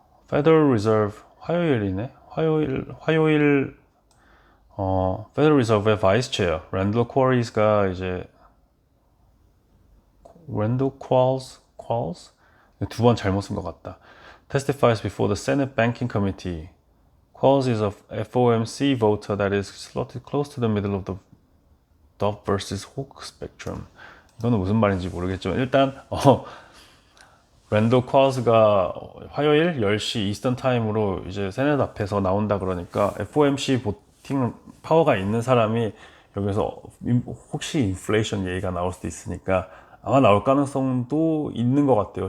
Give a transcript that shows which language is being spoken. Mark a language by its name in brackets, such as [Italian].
[Korean] Federal Reserve 화요일이네. 화요일 Federal Reserve의 Vice Chair 랜들 쿼리스가 이제 랜들 쿼얼스 두 번 잘못 쓴 것 같다. [English] Testifies before the Senate Banking Committee. Qualls is a FOMC voter that is slotted close to the middle of the Dove versus Hawk spectrum. [Korean] 이거는 무슨 말인지 모르겠지만 일단 랜도 쿼스가 화요일 10시 이스턴 타임으로 이제 세넷 앞에서 나온다 그러니까 FOMC 보팅 파워가 있는 사람이 여기서 혹시 인플레이션 얘기가 나올 수도 있으니까 아마 나올 가능성도 있는 것 같아요.